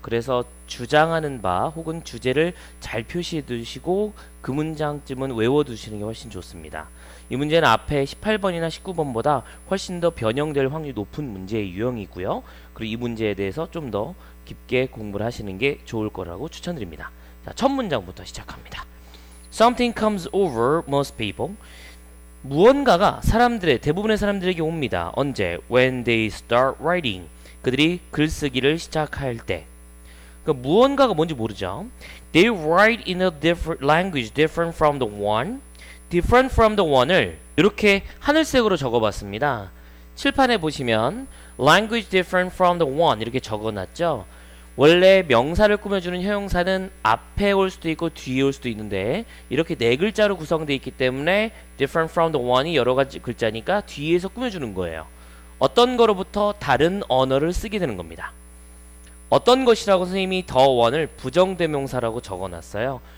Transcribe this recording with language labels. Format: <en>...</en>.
<ko>그래서 주장하는 바 혹은 주제를 잘 표시해 두시고 그 문장쯤은 외워 두시는 게 훨씬 좋습니다. 이 문제는 앞에 18번이나 19번보다 훨씬 더 변형될 확률이 높은 문제의 유형이고요. 그리고 이 문제에 대해서 좀 더 깊게 공부를 하시는 게 좋을 거라고 추천드립니다. 자, 첫 문장부터 시작합니다.</ko> <en>Something comes over most people.</en> <ko>무언가가 대부분의 사람들에게 옵니다. 언제?</ko> <en>When they start writing.</en> <ko>그들이 글쓰기를 시작할 때. 그러니까 무언가가 뭔지 모르죠.</ko> <en>They write in a different language different from the one. different from the one</en> <ko>을 이렇게 하늘색으로 적어봤습니다. 칠판에 보시면</ko> <en>language different from the one</en> <ko>이렇게 적어놨죠. 원래 명사를 꾸며주는 형용사는 앞에 올 수도 있고 뒤에 올 수도 있는데 이렇게 네 글자로 구성되어 있기 때문에</ko> <en>different from the one</en> <ko>이 여러 가지 글자니까 뒤에서 꾸며주는 거예요. 어떤 거로부터 다른 언어를 쓰게 되는 겁니다. 어떤 것이라고 선생님이 the one을 부정대명사라고 적어놨어요.</ko>